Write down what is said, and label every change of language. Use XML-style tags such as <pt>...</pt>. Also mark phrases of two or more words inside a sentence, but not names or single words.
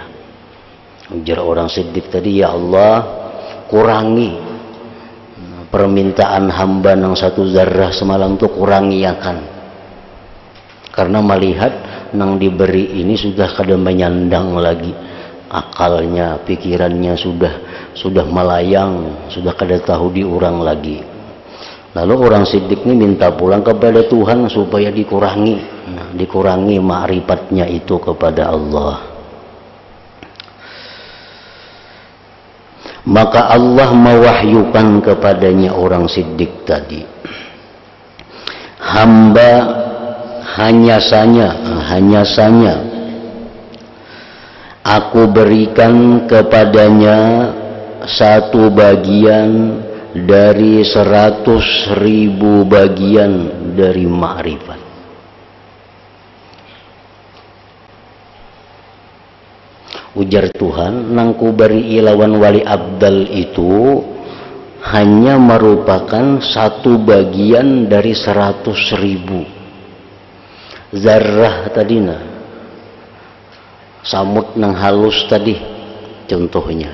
<id>Ujar orang sidik tadi, ya Allah, kurangi permintaan hamba nang 1 zarrah semalam tuh, kurangi akan. Karena melihat nang diberi ini sudah kada menyandang lagi akalnya, pikirannya sudah melayang, sudah kada tahu diurang lagi. Lalu orang sidik ini minta pulang kepada Tuhan supaya dikurangi, dikurangi ma'rifatnya itu kepada Allah. Maka Allah mewahyukan kepadanya orang sidik tadi, hamba hanya saja aku berikan kepadanya 1 bagian dari 100.000 bagian dari ma'rifat. Ujar Tuhan, nang ku beri ilawan wali abdal itu hanya merupakan 1 bagian dari 100.000 zarrah tadina, samut nang halus tadi contohnya.</id>